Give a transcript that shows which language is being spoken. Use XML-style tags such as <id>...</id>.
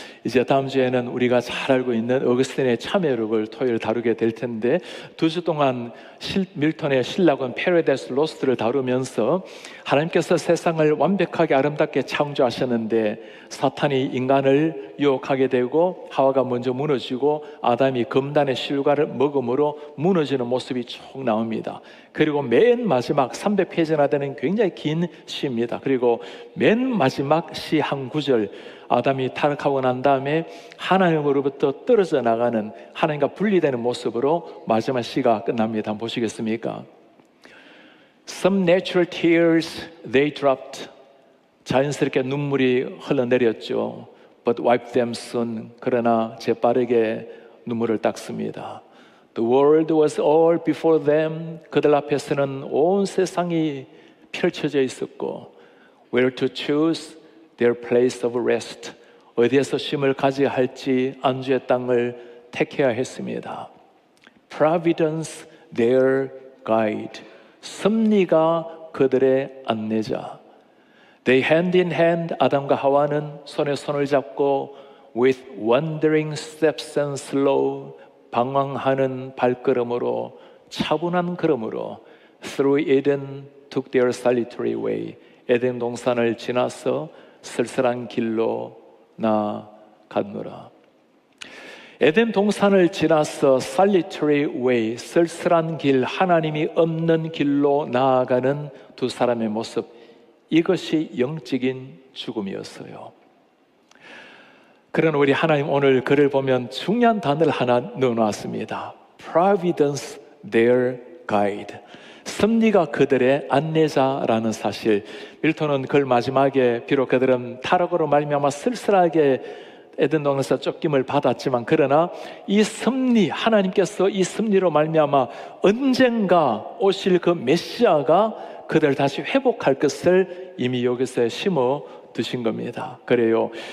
<ko>이제 다음 주에는 우리가 잘 알고 있는 어거스틴의 참회록을 토요일 다루게 될 텐데 2주 동안 밀턴의 신라곤 패러다이스 로스트를 다루면서 하나님께서 세상을 완벽하게 아름답게 창조하셨는데 사탄이 인간을 유혹하게 되고 하와가 먼저 무너지고 아담이 금단의 실과를 먹음으로 무너지는 모습이 쭉 나옵니다. 그리고 맨 마지막 300페이지나 되는 굉장히 긴 시입니다. 그리고 맨 마지막 시 한 구절, 아담이 타락하고 난 다음에 하나님으로부터 떨어져 나가는, 하나님과 분리되는 모습으로 마지막 시가 끝납니다. 한번 보시겠습니까?</ko> <en>Some natural tears they dropped.</en> <ko>자연스럽게 눈물이 흘러내렸죠.</ko> <en>But wiped them soon.</en> <ko>그러나 재빠르게 눈물을 닦습니다.</ko> <en>The world was all before them.</en> <ko>그들 앞에서는 온 세상이 펼쳐져 있었고,</ko> <en>where to choose their place of rest.</en> <ko>어디에서 쉼을 가져야 할지 안주의 땅을 택해야 했습니다.</ko> <en>Providence their guide.</en> <ko>섭리가 그들의 안내자.</ko> <en>They hand in hand.</en> <ko>아담과 하와는 손에 손을 잡고</ko> <en>with wandering steps and slow.</en> <ko>방황하는 발걸음으로, 차분한 걸음으로</ko> <en>through Eden took their solitary way.</en> <ko>에덴 동산을 지나서 쓸쓸한 길로 나아갔노라. 에덴 동산을 지나서</ko> <en>solitary way,</en> <ko>쓸쓸한 길, 하나님이 없는 길로 나아가는 두 사람의 모습, 이것이 영적인 죽음이었어요. 그러나 우리 하나님 오늘 글을 보면 중요한 단어를 하나 넣어놨습니다.</ko> <en>Providence their guide.</en> <ko>섭리가 그들의 안내자라는 사실. 밀턴은 글 마지막에 비록 그들은 타락으로 말미암아 쓸쓸하게 에덴 동산에서 쫓김을 받았지만, 그러나 이 섭리, 하나님께서 이 섭리로 말미암아 언젠가 오실 그 메시아가 그들을 다시 회복할 것을 이미 여기서 심어 두신 겁니다. 그래요.</ko>